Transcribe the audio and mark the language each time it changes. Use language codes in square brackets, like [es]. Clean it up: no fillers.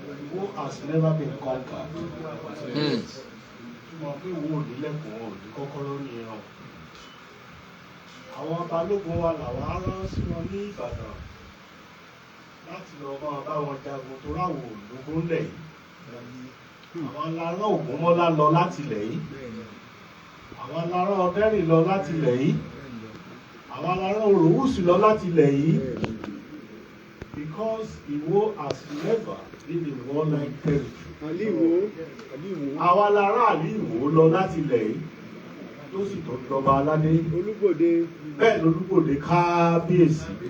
[en] Who has never been conquered? [yo] Mọ̀ pé wo ò nílẹ̀kùn ò ní kọ́kọ́rọ́ ní ìran. Àwọn balógun wa làwọn á rán sí wọn ní Ìbàdàn láti lọ máa bá wọn jagun tó ráwọ̀ ògùn lẹ̀ yìí. Àwọn alárán Ògúnmọ́lá lọ láti lẹ̀ yìí. Àwọn alárán Ọdẹ́rìn lọ láti lẹ̀ yìí. Àwọn alárán Òròwùsì lọ láti lẹ̀ yìí. [en] Because Ìwó has never been in warlike territory. [yo] Àwọn alárán Ìwó lọ láti lẹ̀ yìí tó sì tó jọba aládé. Bẹ́ẹ̀ lolúgbòde kábíyèsí.